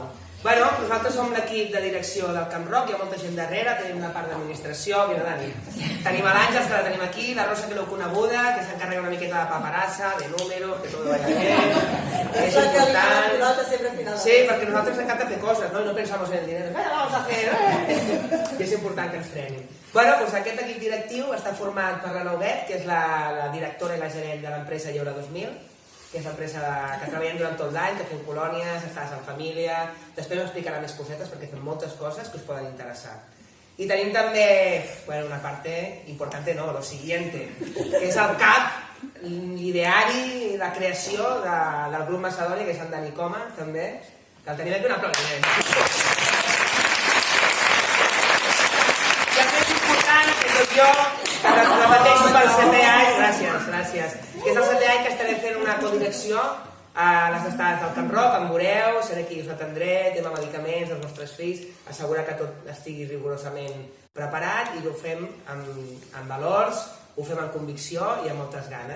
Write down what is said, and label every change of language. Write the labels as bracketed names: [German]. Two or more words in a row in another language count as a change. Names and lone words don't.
[Catalan] Bueno, nosaltres som l'equip de direcció del Camp Rock, hi ha molta gent darrere, tenim una part d'administració, mira Dani. Tenim l'Àngels, que la tenim aquí, la Rosa, que l'heu coneguda, que s'encarrega una miqueta de paperassa, de números, que tot [Spanish] vaya bien. [Catalan] És important. Sí, perquè a nosaltres ens encanta fer coses, no? [Spanish] I no pensamos en el dinero. ¡Vaya, vamos a hacer! [Catalan] I és important que ens frenin. Bueno, doncs aquest equip directiu està format per la Nouguet, que és la directora i la gerent de l'empresa Lleure 2000, que és l'empresa que treballem durant tot l'any, que fem colònies, estàs en família... Després us explicarà més cosetes perquè fem moltes coses que us poden interessar. I tenim també, [Spanish] bueno, una parte importante, no, lo siguiente, [Catalan] que és el cap, l'ideari, la creació del grup Macedònia, que és en Dani Coma, també, que el tenim aquí un aplaudiment. I el més important, que soc jo, que repeteixo pel 7è any, gràcies, que és el 7è any que estarem fent una codirecció a les estades del Camp Rock, en veureu, seré qui us atendré, tema medicaments, els nostres fills, assegurar que tot estigui rigorosament preparat i ho fem amb valors, ho fem amb convicció i amb moltes ganes.